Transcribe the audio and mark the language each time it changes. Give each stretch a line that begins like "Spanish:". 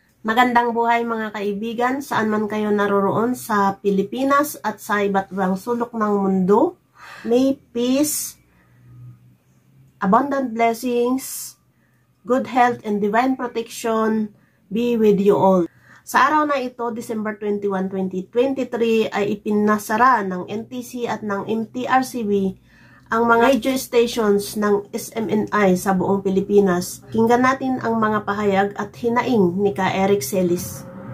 Filipino: Magandang buhay mga kaibigan, saan man kayo naroroon sa Pilipinas at sa iba't ibang sulok ng mundo.
English: May peace, abundant blessings, good health and divine protection be with you all.
Filipino: Sa araw na ito, December 21, 2023, ay ipinasara ng NTC at ng MTRCB ang mga radio stations ng SMNI sa buong Pilipinas. Kinggan natin ang mga pahayag at hinaing ni Ka Eric Celis.